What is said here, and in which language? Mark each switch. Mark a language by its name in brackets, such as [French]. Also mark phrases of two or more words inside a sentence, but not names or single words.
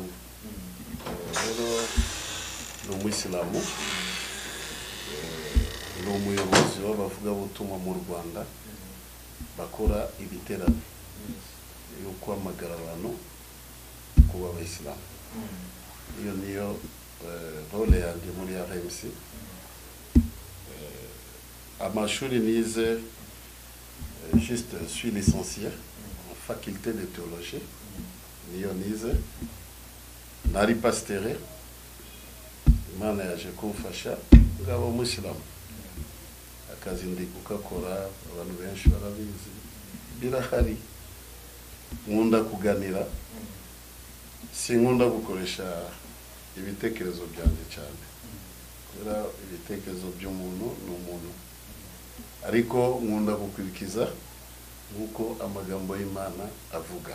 [Kinyarwanda] Rero ni umuyisilamu, ni umuyobozi w'abavugabutumwa mu Rwanda bakora ibiterane yo kwamagara abantu kuba abayisilamu. Iyo niyo role yanjye muri RMC. Amashuri nize, [French] juste suis licencié en faculté de théologie, [Kinyarwanda] niyo nize. Nari pasteur, Imana yaje kumfasha ngaba umusilamu. Akazi ndi kukakora, abantu benshi barabizi, birahari. Nkunda kuganira, sinkunda gukoresha ibitekerezo byanjye cyane, kubera ibitekerezo by'umuntu ni umuntu, ariko nkunda gukurikiza nk'uko amagambo y'Imana avuga.